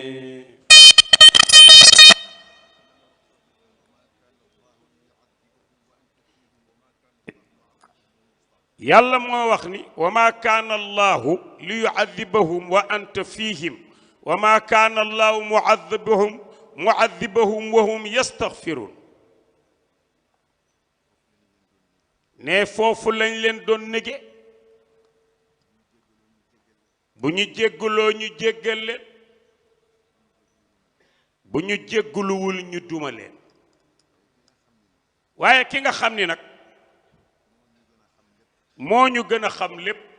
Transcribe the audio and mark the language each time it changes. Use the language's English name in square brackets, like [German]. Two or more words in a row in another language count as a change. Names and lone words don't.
[Arabic] يلا ما وخني وما كان الله ليعذبهم وأنت فيهم وما كان الله معذبهم وهم يستغفرون [Wolof] ne foofu lañ leen doon nege bu ñu jéggaloo ñu jéggal leen bu ñu jégguluwul ñu duma leen waaye ki nga xam ni nag moo ñu gën a xam lépp